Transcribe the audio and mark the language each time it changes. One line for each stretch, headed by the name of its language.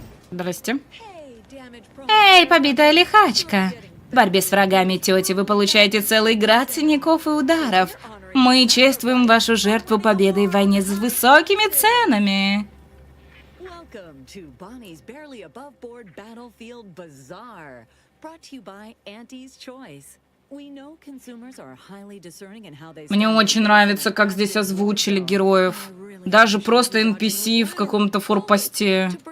Russian: Здрасте. Эй, побитая лихачка. В борьбе с врагами тети вы получаете целый град синяков и ударов. Мы чествуем вашу жертву победой в войне с высокими ценами.
English: Welcome to Bonnie's barely above board battlefield bazaar, brought to you by Auntie's Choice. We know consumers are highly discerning in how they.
Russian: Мне очень нравится, как здесь озвучили героев. Даже просто NPC в каком-то форпосте.